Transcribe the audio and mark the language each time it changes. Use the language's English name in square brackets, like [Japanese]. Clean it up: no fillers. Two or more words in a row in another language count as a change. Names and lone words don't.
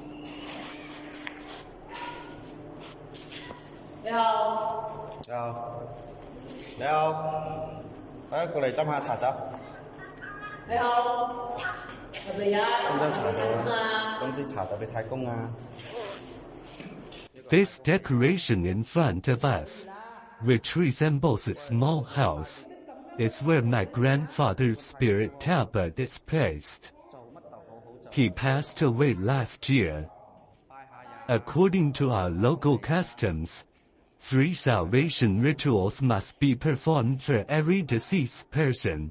[Cantonese] 你好。你好。你好。快啲過嚟斟下茶走。你好。係咪呀？斟茶走啊！斟啲茶走俾太公啊！ [English] This decoration in front of us, which resembles a small house, is where my grandfather's spirit tablet is placed. He passed away last year. According to our local customs, 3 salvation rituals must be performed for every deceased person.